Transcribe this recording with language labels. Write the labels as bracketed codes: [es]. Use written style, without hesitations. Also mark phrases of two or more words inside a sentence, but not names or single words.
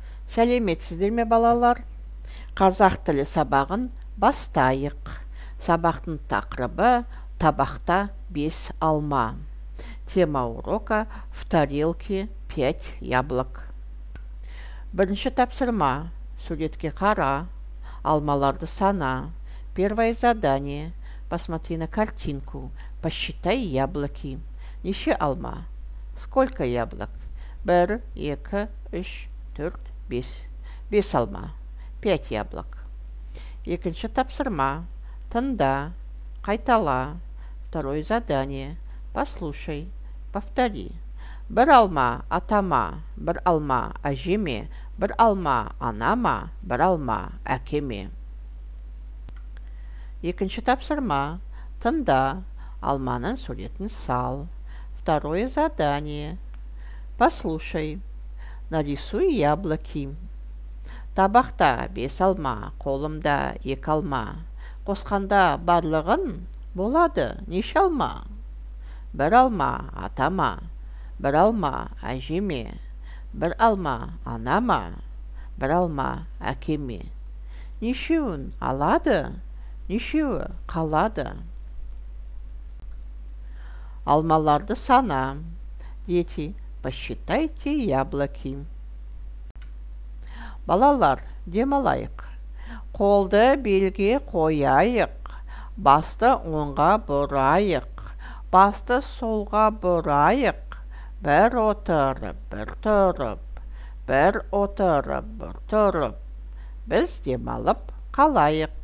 [kk] Сәлеметсіздер ме, балалар? Қазақ тілі сабағын бастайық. Сабақтың тақырыбы табақта 5 алма. [ru] Тема урока в тарелке 5 яблок. [kk] Бірінші тапсырма. Суретке қара. Алмаларды сана. [ru] Первое задание. Посмотри на картинку. Посчитай яблоки. [kk] Неше алма? [ru] Сколько яблок? 1, 2, 3, 4, 5. [kk] 5 алма. 5 яблок. Екінші тапсырма. Тыңда. Қайтала. [ru] Второе задание. Послушай. Повтори. [kk] 1 алма атама, 1 алма әжеме, 1 алма анама, 1 алма әкеме. Екінші тапсырма. Тыңда. Алманың суретін сал. [ru] Второе задание. Послушай. Нарисуй яблоки. [kk] Табақта 5 алма, қолымда 2 алма. Қосқанда барлығын болады неше алма? 1 алма атама, 1 алма әжеме, 1 алма анама, 1 алма әкеме. Нешеуін алады, нешеуі қалады? Алмаларды сана. [ru] Дети, посчитайте яблоки. [kk] Балалар, демалайық. Қолды белге қояйық. Басты оңға бұрайық. Басты солға бұрайық. Бір отырып, бір тұрып. Бір отырып, бір тұрып. Біз демалып қалайық.